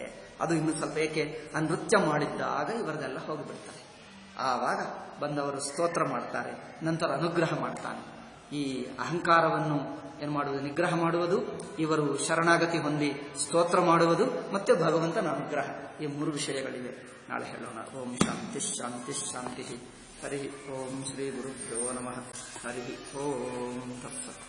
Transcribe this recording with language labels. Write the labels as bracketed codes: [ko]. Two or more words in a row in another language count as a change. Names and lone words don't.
[kn] ಅದು ಇನ್ನು ಸ್ವಲ್ಪ ಏಕೆ ಆ ನೃತ್ಯ ಮಾಡಿದ್ದಾಗ ಇವರದೆಲ್ಲ ಹೋಗಿಬಿಡ್ತಾರೆ. ಆವಾಗ ಬಂದವರು ಸ್ತೋತ್ರ ಮಾಡ್ತಾರೆ, ನಂತರ ಅನುಗ್ರಹ ಮಾಡ್ತಾನೆ. ಈ ಅಹಂಕಾರವನ್ನು ಏನು ಮಾಡುವುದು, ನಿಗ್ರಹ ಮಾಡುವುದು, ಇವರು ಶರಣಾಗತಿ ಹೊಂದಿ ಸ್ತೋತ್ರ ಮಾಡುವುದು, ಮತ್ತೆ ಭಗವಂತನ ಅನುಗ್ರಹ. ಈ 3 ವಿಷಯಗಳಿವೆ. ನಾಳೆ ಹೇಳೋಣ. [sa] ॐ शान्ति शान्ति शान्ति. हरि ॐ श्री गुरुभ्यो नमः. हरि ॐ तत्सत्.